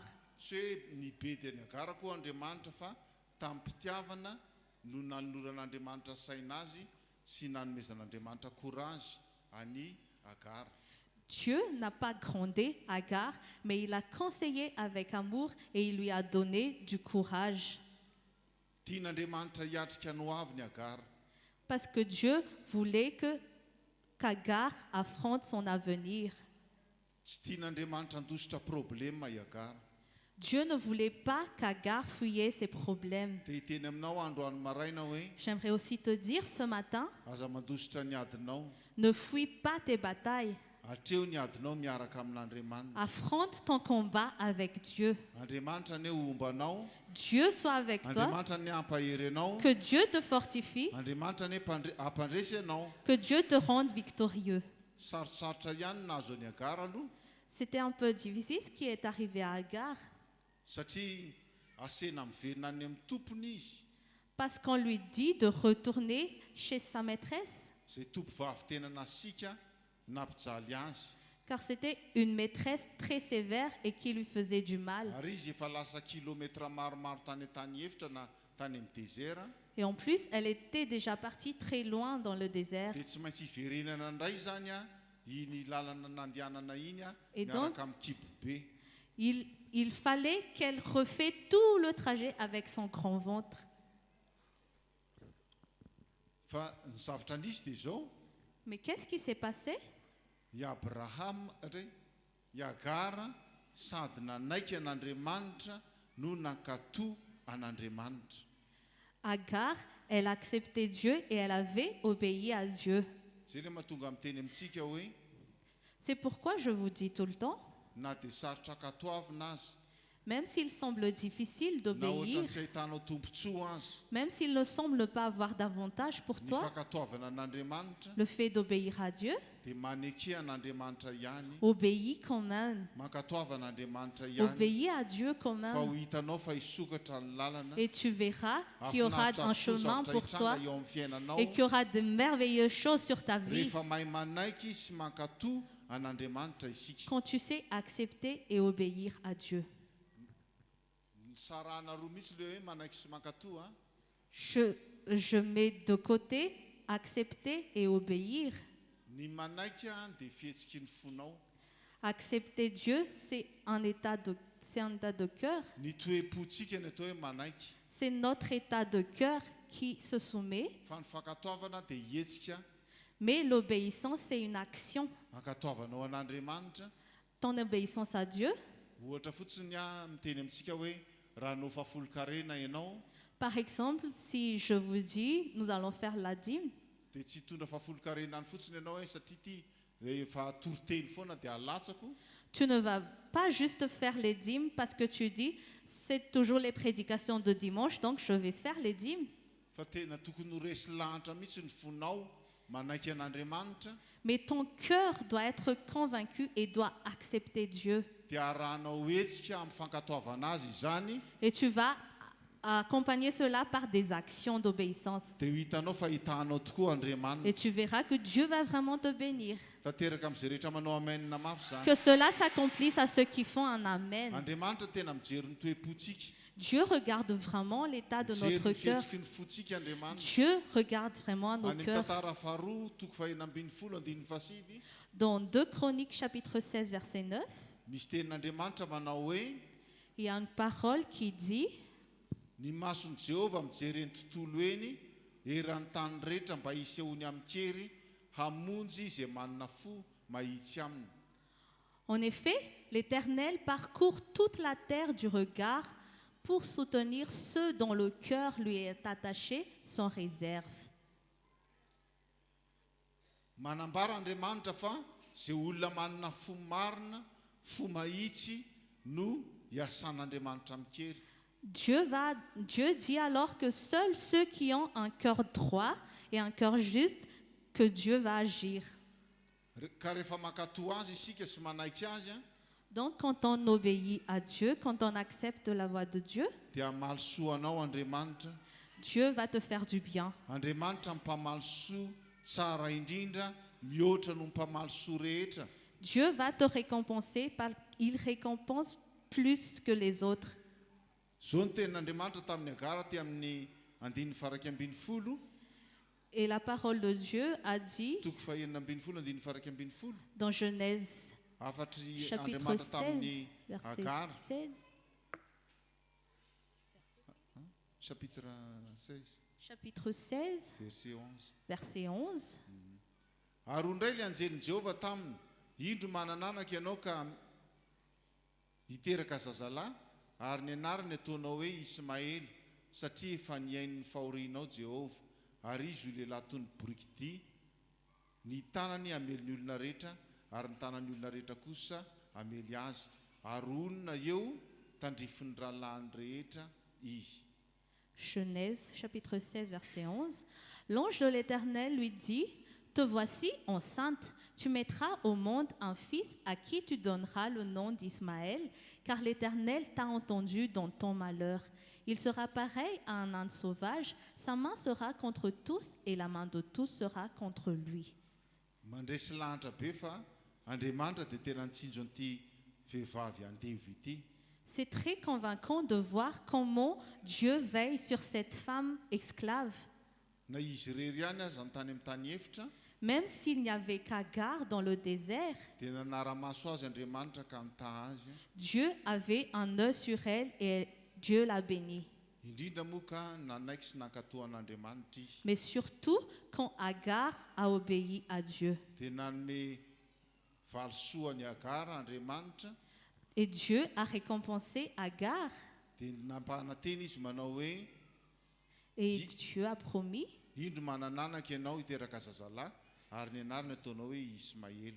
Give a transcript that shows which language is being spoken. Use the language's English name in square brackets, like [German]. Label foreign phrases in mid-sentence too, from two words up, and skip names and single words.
[Malagasy] tsy hoe nibedy any agara koa andriamanitra fa tamin'ny mpitiavana no nanoloran'andriamanitra saina azy sy nanomezan'andriamanitra courage any agara [French] Dieu n'a pas grondé Agar, mais il a conseillé avec amour et il lui a donné du courage. [Malagasy] tian'andriamanitra hiatrika no avy ny agara [French] parce que Dieu voulait qu'Agar affronte son avenir. [Malagasy] Tsy tian'Andriamanitra handositra problema i Agara. [French] Dieu ne voulait pas qu'Agar fuyait ses problèmes. [Malagasy] Dia hiteny aminao androany maraina hoe [French] J'aimerais aussi te dire ce matin, [Malagasy] aza mandositra ny adinao. [French] ne fuis pas tes batailles. [Malagasy] Atreo ny adinao miaraka amin'Andriamanitra. [French] Affronte ton combat avec Dieu. [Malagasy] Andriamanitra ny ombanao. [French] Dieu soit avec toi, [Malagasy] Andriamanitra ny ampahery anao. [French] que Dieu te fortifie, [Malagasy] Andriamanitra ny ampandresy anao. [French] que Dieu te rende victorieux. [Malagasy] Sarosarotra ihany nahazo any Agara aloha [French] C'était un peu difficile ce qui est arrivé à Agar, [Malagasy] satria asena miverina any amin'ny tompony izy. [French] parce qu'on lui dit de retourner chez sa maîtresse, [Malagasy] Izay tompom-bavy tena nasika nampijaly azy. [French] car c'était une maîtresse très sévère et qui lui faisait du mal. [Malagasy] Ary izy efa lasa kilomètre maromaro tany an-tany efitra na tany amin'ny désert. [French] Et en plus, elle était déjà partie très loin dans le désert. [Malagasy] Dia tsy maintsy hiverenana indray zany a iny lalana nandehanana iny a [French] Et [Malagasy] miaraka amin'ny kibo be. [French] Il fallait qu'elle refait tout le trajet avec son grand ventre. [Malagasy] Fa ny zavatra nisy dia zao, [French] Mais qu'est-ce qui s'est passé? [Malagasy] i Abraham i Agara sady nanaiky an'Andriamanitra no nankatoa an'Andriamanitra. [French] Agar, elle acceptait Dieu et elle avait obéi à Dieu. [Malagasy] Zay le mahatonga miteny amintsika hoe [French] C'est pourquoi je vous dis tout le temps, [Malagasy] na dia sarotra katoavina azy, [French] même s'il semble difficile [Malagasy] na ohatra [French] d'obéir, [Malagasy] ny tsy ahitanao tompontsoa azy, [French] même s'il ne semble pas avoir d'avantage pour [Malagasy] ny [French] toi, [Malagasy] fankatoavana an'Andriamanitra [French] le fait d'obéir à Dieu, [Malagasy] dia maneky an'Andriamanitra ihany. [French] obéis quand même. [Malagasy] Mankatoava an'Andriamanitra ihany. [French] Obéis à Dieu quand [Malagasy] Fa [French] même. [Malagasy] ho hitanao fa hisokatra ny lalana. [French] Et tu verras qu'il y aura [Malagasy] Afinaritra [French] un [Malagasy] avokoa [French] chemin [Malagasy] zavatra [French] pour [Malagasy] hitranga [French] toi [Malagasy] eo amin'ny fiainanao. [French] et qu'il y aura de merveilleuses choses sur ta vie [Malagasy] Rehefa mahay manaiky sy mankatoa an'Andriamanitra isika. [French] quand tu sais accepter et obéir à Dieu. [Malagasy] Ny sarana roa mihitsy le hoe manaiky sy mankatoa a. [French] Je mets de côté accepter et obéir. [Malagasy] Ny manaiky a dia fihetsiky ny fonao. [French] Accepter Dieu, c'est un état de cœur. [Malagasy] Ny toe-potsika ny atao hoe manaiky. [French] C'est notre état de cœur qui se soumet. [Malagasy] Fa ny fankatoavana dia hetsika [French] Mais l'obéissance, c'est une action. [Malagasy] hankatoavanao an'Andriamanitra. [French] Ton obéissance à Dieu, [Malagasy] Ohatra fotsiny a miteny amintsika hoe raha no fafolo-karena ianao [French] par exemple, si je vous dis, nous allons faire la dîme, [Malagasy] dia tsy hitondra fafolo-karenany fotsiny ianao hoe satria ty rehefa toroteny foana dia alatsako. [French] tu ne vas pas juste faire les dîmes parce que tu dis, c'est toujours les prédications de dimanche, donc je vais faire les dîmes. [Malagasy] Fa tena tokony ho resy lahatra mihitsy ny fonao manaiky an'Andriamanitra. [French] Mais ton cœur doit être convaincu et doit accepter Dieu. [Malagasy] Dia arahanao hetsika amin'ny fankatoavana azy izany. [French] Et tu vas accompagner cela par des actions d'obéissance. [Malagasy] Dia ho hitanao fa hitanao tokoa Andriamanitra. [French] Et tu verras que Dieu va vraiment te bénir. [Malagasy] Tanteraka amin'izay rehetra manao amenina mafy zany. [French] Que cela s'accomplisse à ceux qui font un amen. [Malagasy] Andriamanitra tena mijery ny toe-potsika. [French] Dieu regarde vraiment l'état de [Malagasy] Mijery [French] notre [Malagasy] ny [French] cœur. [Malagasy] fihetsiky ny fotsika Andriamanitra. [French] Dieu regarde vraiment nos [Malagasy] Any amin'ny [French] cœurs. [Malagasy] tantara faharoa toko fahaenina folo andininy fasivy. [French] Dans 2 Chroniques chapitre 16 verset 9, [Malagasy] Misy tenin'Andriamanitra manao hoe [French] il y a une parole qui dit: [Malagasy] ny mason'i Jehovah mijery ny tontolo eny eran'ny tany rehetra mba hisehony amin'ny kery hamonjy izay manana fo mahitsy aminy. [French] En effet, l'Éternel parcourt toute la terre du regard pour soutenir ceux dont le cœur lui est attaché sans réserve. [Malagasy] Manambara Andriamanitra fa izay olona manana fo marina, fo mahitsy no iasan'Andriamanitra mikery. [French] Dieu dit alors que seuls ceux qui ont un cœur droit et un cœur juste, que Dieu va agir. [Malagasy] Ka rehefa mankatoa azy isika sy manaiky azy a, [French] Donc quand on obéit à Dieu, quand on accepte la voix de Dieu, [Malagasy] dia mahalosoa anao Andriamanitra. [French] Dieu va te faire du bien. [Malagasy] Andriamanitra mipamalosoa tsara indrindra mihoatra no mipamalosoa rehetra. [French] Dieu va te récompenser, il récompense plus que les autres. [Malagasy] Zao ny tenin'Andriamanitra tamin'ny Agara ty amin'ny andininy faraky ambin'ny folo. [French] Et la parole de Dieu a dit [Malagasy] Toko fahaenina ambin'ny folo andininy faraky ambin'ny folo. [French] dans Genèse [Malagasy] Afatry [French] chapitre [Malagasy] Andriamanitra [French] 16, [Malagasy] tamin'ny [French] verset [Malagasy] Agara. [French] 16, chapitre 16 chapitre 16, verset 11. verset 11. [Malagasy] Ary indray le anjelin'i Jehovah taminy, indro manananaka ianao ka hiteraka zazalahy, ary ny anarany ataonao hoe Ismaely, satria efa niain'ny fahorianao Jehovah, ary izy io lehilahy toy ny borikidia, ny tanany hamely ny olona rehetra, ary ny tanan'ny olona rehetra kosa hamely azy, ary onona eo tandrifin'ny rahalahy rehetra izy. [French] Genèse, chapitre 16, verset 11. L'ange de l'Éternel lui dit, te voici enceinte, tu mettras au monde un fils à qui tu donneras le nom d'Ismaël, car l'Éternel t'a entendu dans ton malheur. Il sera pareil à un âne sauvage, sa main sera contre tous et la main de tous sera contre lui. [Malagasy] Mandresy lanitra be fa Andriamanitra dia tena nitsinjo an'ity vehivavy andevo ity. [French] C'est très convaincant de voir comment Dieu veille sur cette femme esclave. [Malagasy] Na izy irery ihany aza ny tany amin'ny tany efitra, [French] Même s'il n'y avait qu'Agar dans le désert, [Malagasy] dia nanara-maso azy Andriamanitra ka nitaha azy. [French] Dieu avait un œil sur elle et Dieu l'a bénie. [Malagasy] Indrindra moa ka nanaiky sy nankatohan'Andriamanitra izy. [French] Mais surtout quand Agar a obéi à Dieu. [Malagasy] Dia nanome valosoany Agar Andriamanitra, [French] Et Dieu a récompensé Agar. [Malagasy] dia nampahana teny izy manao hoe [French] Et Dieu a promis [Malagasy] indro manananaka ianao hiteraka zazalahy, ary ny anarany ataonao hoe Ismaela.